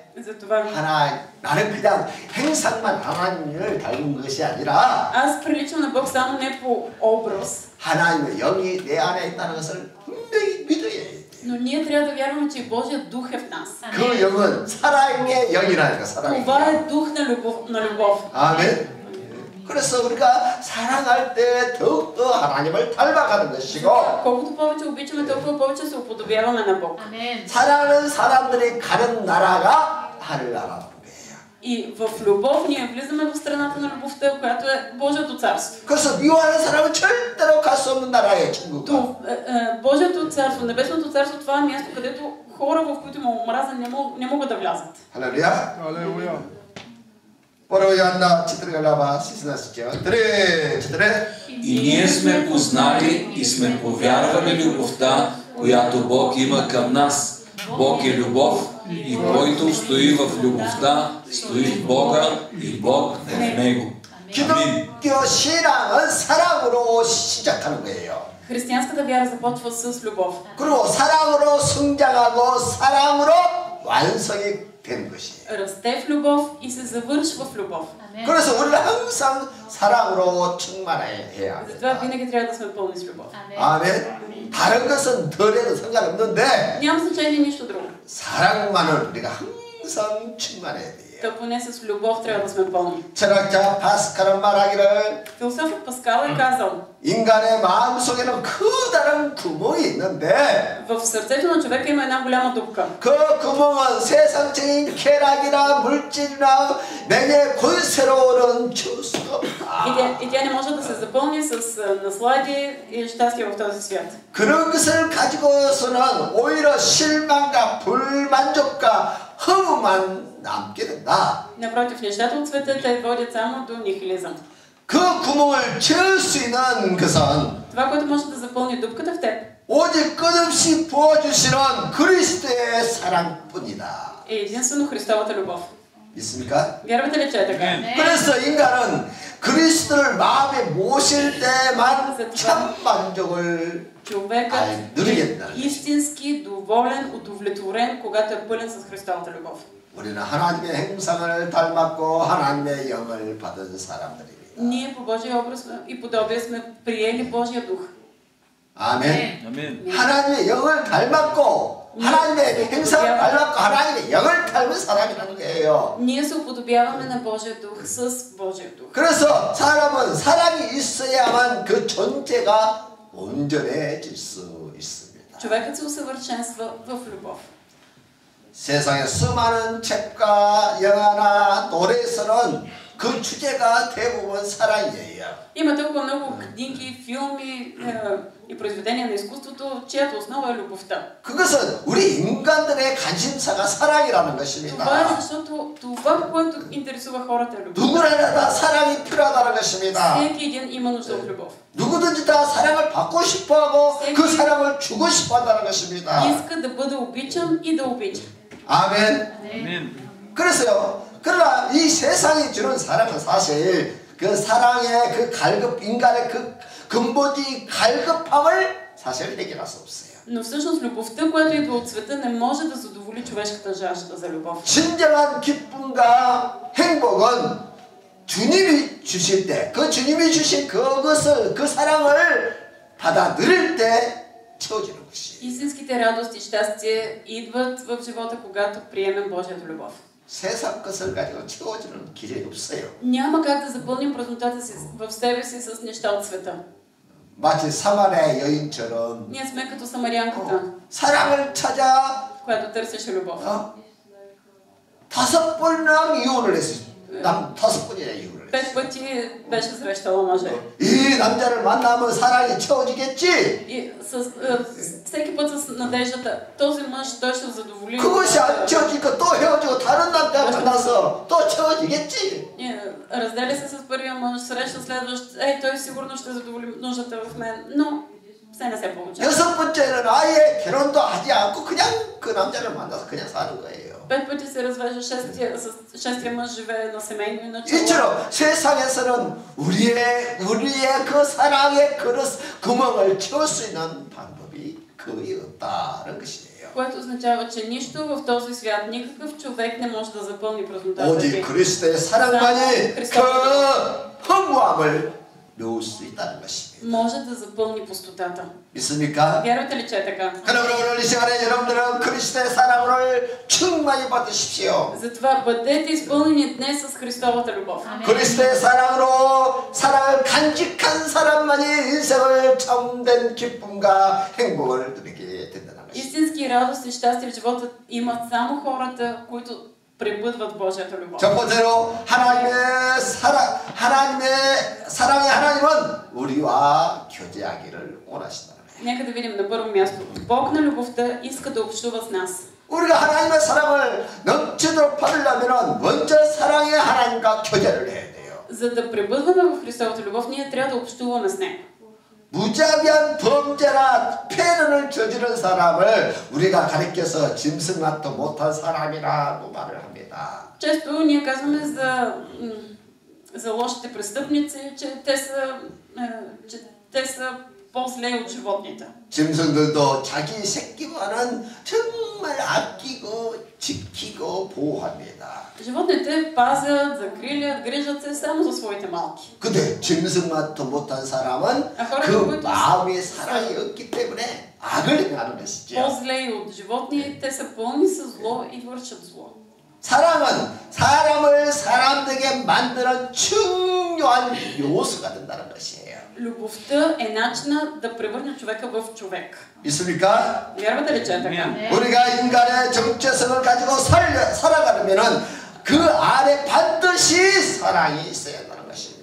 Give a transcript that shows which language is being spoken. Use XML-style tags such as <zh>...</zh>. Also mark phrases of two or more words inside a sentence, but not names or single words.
<bg>Затова</bg> <ko>나는 그냥 행상만 하나님을 닮은 것이 아니라</ko> <bg>аз приличам на Бог само не по образ.</bg> <ko>하나님의 영이 내 안에 있다는 것을 분명히 믿어야 해.</ko> <bg>Но ние трябва да вярваме, че Божият дух е в нас.</bg> <ko>그 영은 사랑의 영이라니까 사랑의</ko> <bg>Това</bg> <ko>영.</ko> <bg>е дух на любов.</bg> <ko>아멘. 그래서 우리가 사랑할 때 더욱더 하나님을 닮아가는 것이고</ko> <bg>Колкото повече обичаме, толкова повече се уподобяваме на Бог.</bg> <ko>사랑하는 사람들이 가는 나라가 하늘나라라는 거예요.</ko> <bg>И в любов ние влизаме в страната на любовта, която е Божието царство.</bg> <ko>그래서 미워하는 사람은 절대로 갈 수 없는 나라예요, 친구가.</ko> <bg>Божието царство, Небесното царство, това е място, където хора, в които има омраза, не могат да влязат.</bg> <ko>할렐루야.</ko> <bg>Първо Йоанна 4 глава 16 стих. 3. И ние сме познали и сме повярвали любовта, която Бог има към нас. Бог е любов и който стои в любовта, стои в Бога и Бог в него. Амин.</bg> <ko>기독교 신앙은 사랑으로 시작하는 거예요.</ko> <bg>Християнската вяра започва с любов.</bg> <ko>그리고 사랑으로 성장하고 사랑으로 완성이 되는 것이에요.</ko> <bg>Расте в любов и се завършва в любов.</bg> <ko>그래서 우리는 항상 사랑으로 충만해야 합니다.</ko> <bg>Затова винаги трябва да сме пълни с любов.</bg> <ko>아멘. 다른 것은 덜해도 상관없는데</ko> <bg>Няма значение нищо друго.</bg> <ko>사랑만을 우리가 항상 충만해야 돼요.</ko> <bg>Да поне с любов трябва да сме пълни.</bg> <ko>철학자 파스칼은 말하기를</ko> <bg>Философът Паскал е казал,</bg> <ko>인간의 마음속에는 커다란 구멍이 있는데</ko> <bg>в сърцето на човека има една голяма дупка.</bg> <ko>그 구멍은 세상적인 쾌락이나 물질이나 명예 권세로는 채울 수가 없다.</ko> <bg>И тя не може да се запълни с наслади и щастие в този свят.</bg> <ko>그런 것을 가지고서는 오히려 실망과 불만족과 허무만 남게 된다.</ko> <bg>Напротив, нещата от света те водят само до нихилизъм.</bg> <ko>그 구멍을 채울 수 있는 것은</ko> <bg>Това, което може да запълни дупката в теб,</bg> <ko>오직 끝없이 부어주시는 그리스도의 사랑뿐이다.</ko> <bg>е единствено Христовата любов.</bg> <ko>믿습니까?</ko> <bg>Вярвате ли, че е така?</bg> <ko>그래서 인간은 그리스도를 마음에 모실 때만 참 만족을</ko> <bg>Човекът</bg> <ko>누리게</ko> <bg>е</bg> <ko>된다.</ko> <bg>истински доволен, удовлетворен, когато е пълен с Христовата любов.</bg> <ko>우리는 하나님의 행상을 닮았고 하나님의 영을 받은 사람들입니다.</ko> <bg>Ние по Божия образ и подобие сме приели Божия дух.</bg> <ko>아멘.</ko> <bg>Амин.</bg> <ko>하나님의 영을 닮았고 하나님의 행상을 닮았고 하나님의 영을 닮은 사람이라는 거예요.</ko> <bg>Ние се уподобяваме на Божия дух с Божия дух.</bg> <ko>그래서 사람은 사랑이 있어야만 그 존재가 온전해질 수 있습니다.</ko> <bg>Човекът се усъвършенства в любов.</bg> <ko>세상에 수많은 책과 영화나 노래에서는 그 주제가 대부분 사랑이에요.</ko> <bg>Има толкова много книги, филми и произведения на изкуството, чиято основа е любовта.</bg> <ko>그것은 우리 인간들의 관심사가 사랑이라는 것입니다.</ko> <bg>Това е защото това, което интересува хората е любов.</bg> <ko>누구나 다 사랑이 필요하다는 것입니다.</ko> <bg>Всеки един има нужда от любов.</bg> <ko>누구든지 다 사랑을 받고 싶어하고 그 사랑을 주고 싶어한다는 것입니다.</ko> <bg>Иска да бъде обичан и да обича.</bg> <ko>아멘. 그래서요. 그러나 이 세상이 주는 사랑은 사실 그 사랑의 그 갈급 인간의 그 근본적인 갈급함을 사실 해결할 수 없어요.</ko> <bg>Но всъщност любовта, която идва от света, не може да задоволи човешката жажда за любов.</bg> <ko>진정한 기쁨과 행복은 주님이 주실 때, 그 주님이 주신 그것을 그 사랑을 받아 누릴 때 채워지는 것이.</ko> <bg>Истинските радости и щастие идват в живота, когато приемем Божията любов.</bg> <ko>세상 것을 가지고 채워지는 길이 없어요.</ko> <bg>Няма как да запълним празнотата си в себе си с неща от света.</bg> <ko>마치 사마리아 여인처럼</ko> <bg>Ние сме като самарянката,</bg> <ko>사랑을 찾아</ko> <bg>която търсеше любов.</bg> <ko>5번이나 이혼을 했어요. 남 5번이나 이혼을 했어.</ko> <bg>5 пъти беше срещала мъже.</bg> <ko>이 남자를 만나면 사랑이 채워지겠지?</ko> <bg>И всеки път с надеждата, този мъж той ще задоволи.</bg> <ko>그것이 안 채워지니까 또 헤어지고 다른 남자 만나서 또 채워지겠지?</ko> <bg>Разделя се с първия мъж, среща следващ, той сигурно ще задоволи нуждата в мен, но все не се получава.</bg> <ko>6번째는 아예 결혼도 하지 않고 그냥 그 남자를 만나서 그냥 사는 거예요.</ko> <bg>5 пъти се развежда, шестия мъж живее на семейно и начало.</bg> <ko>이처럼 세상에서는 우리의 그 사랑의 그릇 구멍을 채울 수 있는 방법이 거의 없다는 것이에요.</ko> <bg>Което означава, че нищо в този свят, никакъв човек не може да запълни празнотата.</bg> <ko>오직 그리스도의 사랑만이 그 허무함을 메울 수 있다는 것입니다.</ko> <bg>Може да запълни пустотата.</bg> <ko>믿습니까?</ko> <bg>Вярвате ли, че е така?</bg> <ko>그러므로 오늘 이 시간에 여러분들은 그리스도의 사랑을 충만히 받으십시오.</ko> <bg>Затова бъдете изпълнени днес с Христовата любов.</bg> <ko>그리스도의 사랑으로 사랑을 간직한 사람만이 인생을 참된 기쁨과 행복을 누리게 된다는 것입니다.</ko> <bg>Истински радост и щастие в живота имат само хората, които пребъдват Божията любов.</bg> <ko>첫 번째로 하나님의 사랑의 하나님은 우리와 교제하기를 원하신다는 거예요.</ko> <bg>Нека да видим на първо място. Бог на любовта иска да общува с нас.</bg> <ko>우리가 하나님의 사랑을 넘치도록 받으려면 먼저 사랑의 하나님과 교제를 해야 돼요.</ko> <bg>За да пребъдваме в Христовата любов, ние трябва да общуваме с Него.</bg> <ko>무자비한 범죄나 폐륜을 저지른 사람을 우리가 가리켜서 짐승만도 못한 사람이라고 말을 합니다.</ko> <bg>Често ние казваме за лошите престъпници, че те са по-зле от животните.</bg> <ko>짐승들도 자기 새끼만은 정말 아끼고 지키고 보호합니다.</ko> <bg>Животните пазят, закрилят, грижат се само за своите малки.</bg> <ko>근데 짐승만도 못한 사람은 그 마음에 사랑이 없기 때문에 악을 행하는 것이죠.</ko> <bg>По-зле от животни, те са пълни със зло и вършат зло.</bg> <ko>사랑은 사람을 사람되게 만드는 중요한 요소가 된다는 것이에요.</ko> <bg>Любовта е начина да превърне човека в човек.</bg> <ko>믿습니까?</ko> <bg>Вярвате ли, че е така?</bg> <ko>우리가 인간의 정체성을 가지고 살아가려면 그 안에 반드시 사랑이 있어야 한다는 것입니다.</ko>